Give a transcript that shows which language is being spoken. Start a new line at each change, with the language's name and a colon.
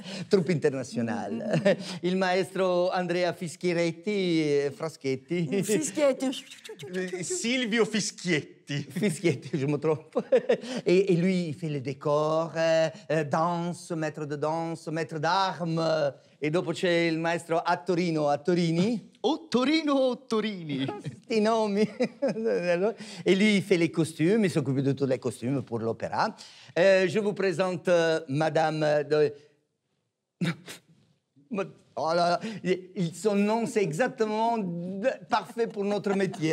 French: Troupe internationale.
Italian: Il maestro
French: Andrea Fischietti, Fraschetti. Silvio Fischietti. Fischietti, je me trompe. Et lui, il fait le décor, danse, maître de danse, maître d'armes.
Italian: e dopo c'è il maestro Attorini. O Torino o Torini. Sti nomi.
French: Et lui, il fait les costumes, il s'occupe de tous les costumes pour l'opéra. Je vous présente Madame de... Oh là là, son nom, c'est exactement parfait pour notre métier.